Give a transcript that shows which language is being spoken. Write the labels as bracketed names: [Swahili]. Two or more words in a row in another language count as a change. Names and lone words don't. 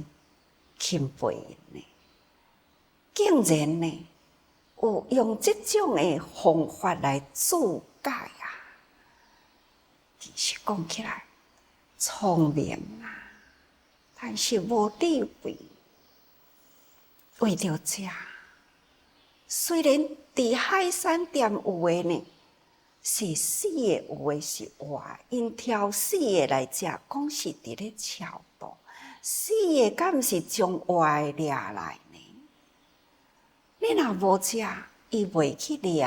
[Min Nan Chinese] 钦佩呢，竟然呢有用这种的方法来自解啊！其实讲起来聪明啊，但是无智慧。为着食，虽然伫海产店有诶呢，是死诶，有诶是活，因挑死诶来食，讲是伫咧超度。死诶，敢毋是将活诶掠来呢？你若无食，伊袂去掠。